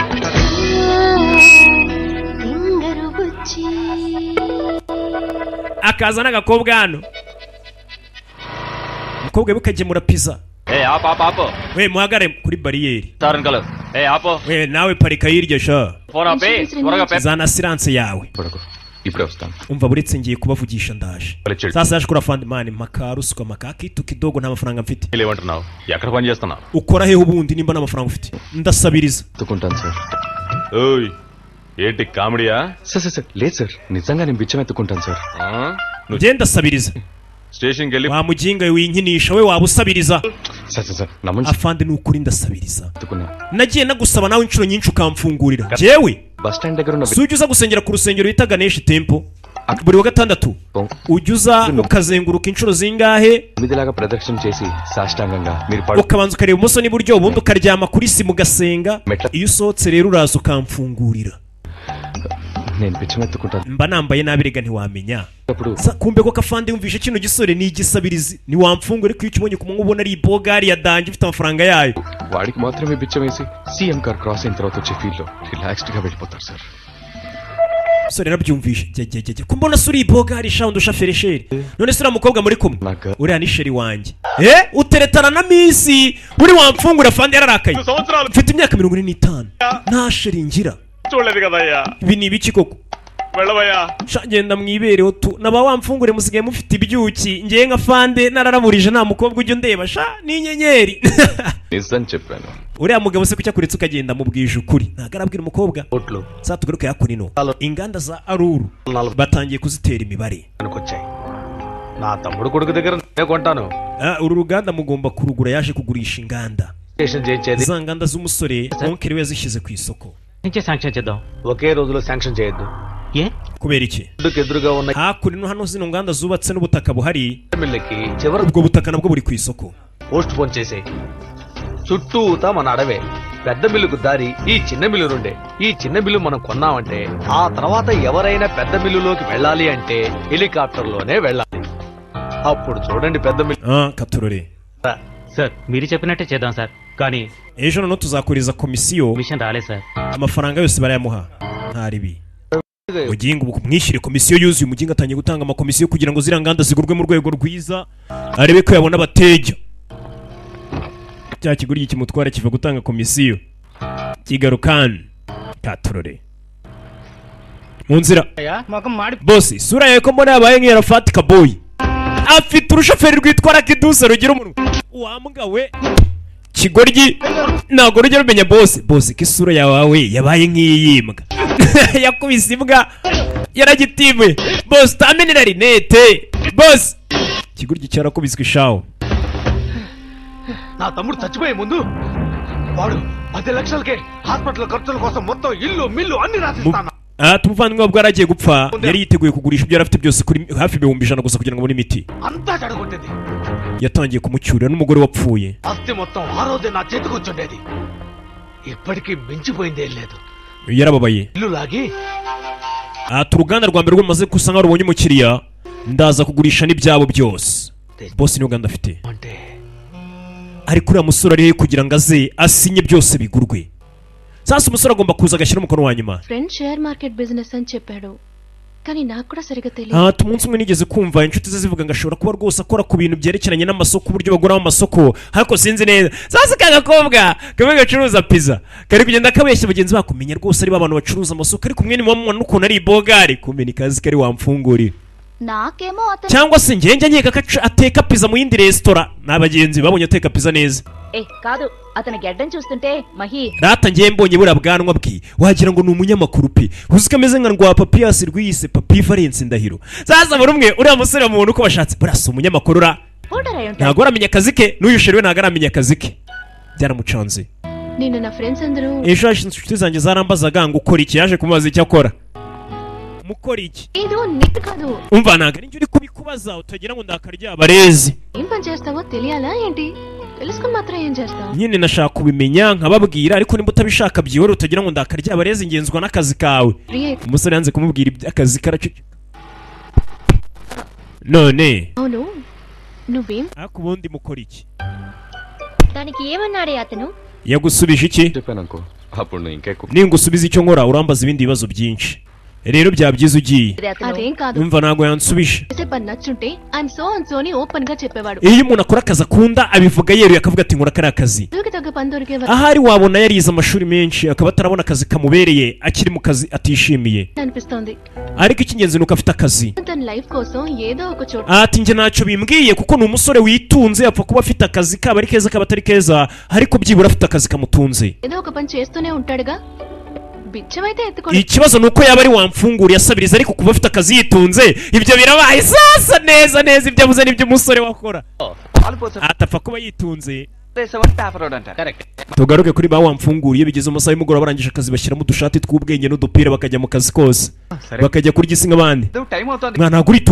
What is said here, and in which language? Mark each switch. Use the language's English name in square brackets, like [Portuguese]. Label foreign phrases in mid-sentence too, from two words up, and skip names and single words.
[Kinyarwanda] akaza n'agakobwa hano umukobwa we kagemura pizza we muhagare kuri bariyeri we nawe parika hirya sha zana siranse yawe [Telugu] ఇప్పుడే వస్తాను [Kinyarwanda] umva buretse ngiye kubavugisha ndaje sasa yaje kuri afandimani makarusuka makaki kidogo nta mafaranga mfite [Telugu] ఏమంటున్నావు ఎక్కడ పని చేస్తున్నావు [Kinyarwanda] ukora he ubundi nimba n'amafaranga ufite ndasabiriza [Telugu] ఎత్తుకుంటాను సార్ ఓయ్ ఏంటి కామెడీయా సార్ లేదు సార్ నిజంగా నేను బిచ్చం ఎత్తుకుంటాను సార్ [Kinyarwanda] njye ndasabiriza [Telugu] స్టేషన్కి వెళ్ళి [Kinyarwanda] wa muginga winkinisha we waba usabiriza [Telugu] సార్ [Kinyarwanda] afande ni ukuri ndasabiriza [Telugu] ఎత్తుకున్నా [Kinyarwanda] nagiye nagusaba nawe inshuro nyinshi ukamfungurira jewe [English] bus stand [Telugu] దగ్గర ఉన్న [Kinyarwanda] sujya uza gusengera ku rusengero bita Ganesh Temple buri wa gatandatu ujya uza ukazenguruka inshuro zingahe [Telugu] మీదిలాగా ప్రదక్షిణ చేసి సాష్టాంగంగా మీరు [Kinyarwanda] ukabanza ukareba ibumoso n'iburyo ubundi ukaryama kuri sima ugasenga iyo usohotse rero uraza ukamfungurira [Telugu] నేను పిచ్చమెత్తుకుంటాను [Kinyarwanda] mba nambaye nabi rega ntiwamenya kumbe ko kafande yumvishe kino gisore ni igisabirizi niwamfungure ko ukibonye ku mungu ubona ari ibogari ya danje ifite amafaranga yayo [Telugu] వాడికి మాత్రమే పిచ్చమేసి [English] CM car cross [Telugu] అయిన తర్వాత వచ్చే ఫీల్ లో రిలాక్స్డ్ గా వెళ్ళిపోతారు సార్ [Kinyarwanda] sore nabyumvishe jye ko mbona suri ibogari shawundi ushafere sheri none sura mukobwa muri kumwe uriya ni sheri wanjye uteretana na misi uri wamfungura fande yararakaye mfite imyaka 45 nta sheri ngira [Telugu] చూడలేదు కదయ్యా [Kinyarwanda] ibi ni ibiki koko [Telugu] వెళ్ళవయ్యా [Kinyarwanda] ngenda mwibereho tu naba wamfungure musigaye mufite ibyuki ngiye nka fande nararaburije nta mukobwa ujya undeba sha ni inyenyeri [Telugu] నిజం చెప్పాను [Kinyarwanda] uriya mugabo se kucya kuretse ukagenda mubwije ukuri ntago arabwira umukobwa saa tugaruke yakurino inganda za aruru batangiye kuzitera imibare [Telugu] నా తమ్ముడు కొడుకు దగ్గర నేను కొంటాను [Kinyarwanda] uru ruganda mugomba kurugura yaje kugurisha inganda za nganda z'umusore onkere we yazishyize ku isoko [Telugu] నుంచే శాంక్షన్ చేద్దాం ఒకే రోజులో శాంక్షన్ చేయొద్దు ఏ [Kinyarwanda] kubera iki [Telugu] ఎదురుగా ఉన్న [Kinyarwanda] hakurino hano zino nganda zubatse n'ubutaka buhari [Telugu] మిల్లకి చివరి [Kinyarwanda] ubwo butaka nabwo buri ku isoko [Telugu] పోస్ట్ పోన్ చేసేయ్ చుట్టూతా మన అడవే పెద్ద మిల్లుకు దారి ఈ చిన్న మిల్లు నుండే ఈ చిన్న మిల్లు మనం కొన్నామంటే ఆ తర్వాత ఎవరైనా పెద్ద మిల్లులోకి వెళ్ళాలి అంటే హెలికాప్టర్ లోనే వెళ్ళాలి అప్పుడు చూడండి పెద్ద మిల్లు [Kinyarwanda] katurore [Telugu] సార్ మీరు చెప్పినట్టే చేద్దాం సార్ కానీ [Kinyarwanda] ejo noneho tuzakuriza komisiyo [Telugu] మిషన్ రాలేదు సార్ [Kinyarwanda] amafaranga yose barayamuha ntaribi mugingo mwishyire komisiyo yuzuye umugingo atangiye gutanga amakomisiyo kugira ngo ziriya nganda zigurwe mu rwego rwiza arebe ko yabona abateja cya kiguryi kimutwara kiva gutanga komisiyo kigarukana katurore mu nzira bosi sura yawe ko mbona yabaye nk'iyarafatika boy afite urushoferi rwitwara kiduse rugira umuntu wambwa we kigoryi ntabwo rujya rumenya bosi ko isura yawe yabaye nk'iyimbwa yakubise imbwa yaragitiwe bosi utamenera rinete bosi kigoryi cyarakubiswe ishaho [Telugu] నా తమ్ముడు చచ్చిపోయే ముందు వాడు 10 లక్షలకే హాస్పిటల్ ఖర్చుల కోసం మొత్తం ఇల్లు మిల్లు అన్ని రాసిస్తాను [Kinyarwanda] tumuvandimwe wabwo yaragiye gupfa yari yiteguye kugurisha ibyo yarafite byose kuri hafi 100,000 gusa kugira ngo abone imiti [Telugu] అంతా చెడగొట్టేది [Kinyarwanda] yatangiye kumucyurira n'umugore wapfuye [Telugu] ఆస్తి మొత్తం ఆ రోజే నా చేతికి వచ్చుండేది ఇప్పటికీ మించిపోయిందేం లేదు [Kinyarwanda] yarababaye [Telugu] ఇల్లు లాగి [Kinyarwanda] uruganda rwa mbere rwamaze gusa nkaho rubonye umukiriya ndaza kugurisha n'ibyabo byose bosi niyo ganda afite ariko uriya musore arihe kugira ngo aze asinye byose bigurwe sasa umusore agomba kuza agashyira umukono wa nyuma [English] friend share market business [Telugu] అని చెప్పాడు కానీ నాకు కూడా సరిగా తెలియదు [Kinyarwanda] umunsi umwe nigeze kumva inshuti ze zivuga ngo ashobora kuba rwose akora ku bintu byerekeranye n'amasoko uburyo baguramo amasoko ariko sinzi neza sasa ka gakobwa kamwe gacuruza pizza kari kugenda kabeshya bagenzi bakumenya rwose ari abantu bacuruza amasoko ariko umwe ni mama n'ukuntu ari ibogari kumenya ikazi kari wamfungurira [Telugu] నాకేమో అతను [Kinyarwanda] cyangwa se njye nkeka ko ateka pizza mu yindi resitora n'abagenzi babonye ateka pizza neza [Telugu] కాదు అతని గెడ్డం చూస్తుంటే మహి [Kinyarwanda] rata ngiye mbonye buriya bwanwa bwe wagira ngo ni umunyamakuru pe uzi ko ameze nka rwa papiyasi rwiyise papi Valence Ndahiro sasa buri umwe uriya musore mubona uko bashatse buriya si umunyamakuru ra ntabwo aramenya akazi ke n'uyu sheri we ntabwo aramenya akazi ke byaramucanze [Telugu] నిన్న నా ఫ్రెండ్స్ అందరూ [Kinyarwanda] ejo hashize inshuti zanjye zarambazaga ngo ukora iki yaje kumubaza icyo akora mukora iki [Telugu] ఏదో నిట్ కాదు [Kinyarwanda] umva ntabwo ari njye uri kubikubaza utagira ngo ndakarya abarezi [Telugu] ఏం పని చేస్తావో తెలియాలా ఏంటి తెలుసుకుని మాత్రం ఏం చేస్తావు [Kinyarwanda] nyine nashaka kubimenya nkababwira ariko nimba utabishaka byihore utagira ngo ndakarya abarezi ngenzwa n'akazi kawe umusore yanze kumubwira iby'akazi karaceceka none [Telugu] అవును నువ్వేం [Kinyarwanda] ariko ubundi mukora iki [Telugu] దానికి ఏమన్నాడే అతను [Kinyarwanda] yagusubije iki [Telugu] చెప్పాననుకో అప్పుడు నువ్వు ఇంకెక్కువ [Kinyarwanda] ningusubiza icyo nkora urambaza ibindi bibazo byinshi rero byabyiza ugiye [Telugu] అదేం కాదు [Kinyarwanda] umva ntabwo yansubije [Telugu] చేసే పని నచ్చుంటే [English] I'm so and so [Telugu] అని ఓపెన్ గా చెప్పేవాడు [Kinyarwanda] iyo umuntu akora akazi akunda abivuga yeruye akavuga ati nkora kariya kazi [Telugu] దూకి తగ్గ పని దొరికేవాడు [Kinyarwanda] ahari wabona yarize amashuri menshi akaba atarabona akazi kamubereye akiri mu kazi atishimiye [Telugu] అనిపిస్తోంది [Kinyarwanda] ariko icy'ingenzi ni uko afite akazi [Telugu] తన లైఫ్ కోసం ఏదో ఒక చోట [Kinyarwanda] ati njye ntacyo bimbwiye kuko ni umusore witunze apfa kuba afite akazi kaba ari keza kaba atari keza ariko byibura afite akazi kamutunze [Telugu] ఏదో ఒక పని చేస్తూనే ఉంటాడుగా బిచ్చమైతే ఎత్తుకో [Kinyarwanda] ikibazo ni uko yaba ari wamfunguriye asabiriza ariko kuba afite akazi yitunze ibyo birabaye sasa neza ibyo avuze n'ibyo umusore wakora atapfa kuba yitunze tugaruke kuri ba wamfunguriye bigeze mu masaha y'umugoroba barangije akazi bashyiramo udushati tw'ubwenge n'udupira bakajya mu kazi kose bakajya kurya isi nk'abandi mwana ntabwo uritunganye